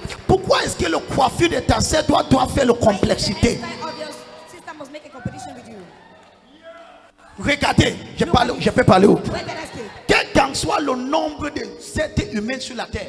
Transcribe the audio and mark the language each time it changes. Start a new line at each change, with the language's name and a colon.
French: Pourquoi est-ce que le coiffure de ta sœur doit faire la complexité?
English: The hairstyle of your sister must make a competition with you.
French: Regardez, je peux parler où?
English: Where did I speak?
French: Quel qu'en soit le nombre de êtres humains sur la terre,